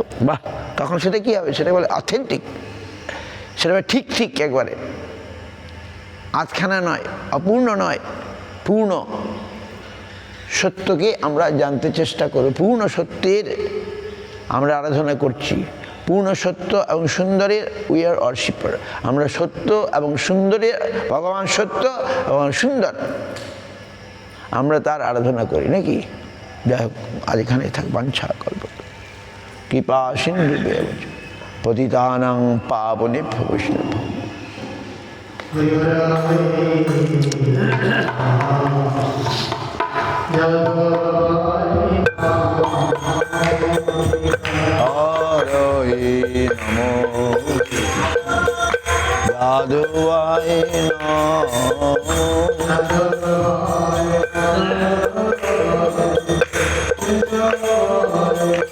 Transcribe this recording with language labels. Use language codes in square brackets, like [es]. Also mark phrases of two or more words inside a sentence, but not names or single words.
[bn] বাহ, তখন সেটা কি হবে, সেটা বলে অথেন্টিক, সেটা ঠিক ঠিক একবারে আধখানা নয়, অপূর্ণ নয়, পূর্ণ সত্যকে আমরা জানতে চেষ্টা করি, পূর্ণ সত্যের আমরা আরাধনা করছি, পূর্ণ সত্য এবং সুন্দরের [en] we are worshipper. [bn] আমরা সত্য এবং সুন্দরের, ভগবান সত্য এবং সুন্দর, আমরা তার আরাধনা করি নাকি। যাই হোক, আজ এখানে থাক, [sa] বাঞ্ছা কল্প কৃপা সিন্ধু পতিতানাং পাবনেভ্যো বৈষ্ণবেভ্যো। হরে নমো যাদবায় নমঃ।